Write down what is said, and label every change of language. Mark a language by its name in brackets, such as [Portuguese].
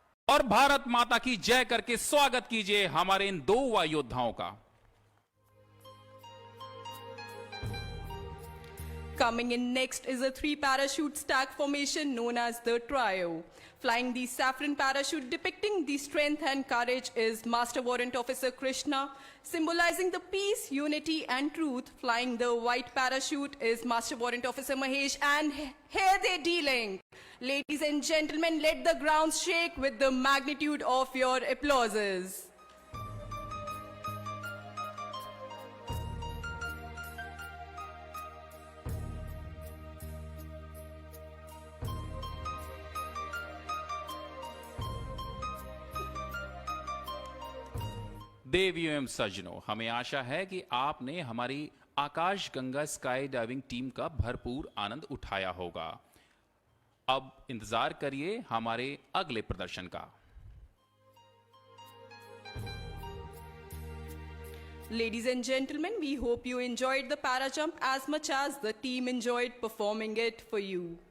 [Hindi] और भारत माता की जय करके स्वागत कीजिए हमारे इन 2 वायु योद्धाओं का। [English] Coming in next is a 3 parachute stack formation known as the trio. Flying the saffron parachute depicting the strength and courage is Master Warrant Officer Krishna. Symbolizing the peace, unity and truth, flying the white parachute is Master Warrant Officer Mahesh, and here they're dealing. Ladies and gentlemen, let the ground shake with the magnitude of your applauses. [Hindi] देवियों एवं सज्जनों, हमें आशा है कि आपने हमारी आकाश Ganga sky diving team का भरपूर आनंद उठाया होगा। अब इंतजार करिए हमारे अगले प्रदर्शन का। [English] Ladies and gentlemen, we hope you enjoyed the para jump as much as the team enjoyed performing it for you.